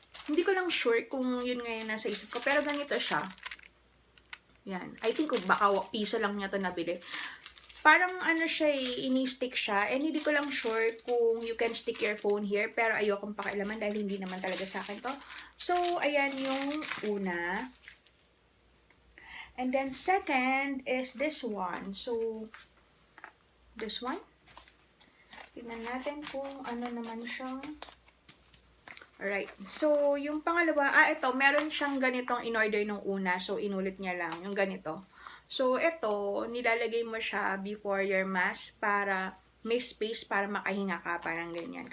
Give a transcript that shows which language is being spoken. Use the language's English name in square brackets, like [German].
[Filipino] Hindi ko lang sure kung yun ngayon nasa isip ko. Pero ganito siya. Yan. [English] I think [Filipino] baka piso lang niya to nabili. Parang ano siya, ini-stick siya. And hindi ko lang sure kung [English] you can stick your phone here. [Filipino] Pero ayokong pakialaman dahil hindi naman talaga sa akin to. So, ayan yung una. And then second is this one. [English] So, this one. [Filipino] Tignan natin kung ano naman siyang. Alright. So, yung pangalawa, ito, meron siyang ganitong in-order nung una. So, inulit niya lang, yung ganito. So, ito, nilalagay mo siya [English] before your mask [Filipino] para may space para makahinga ka, parang ganyan.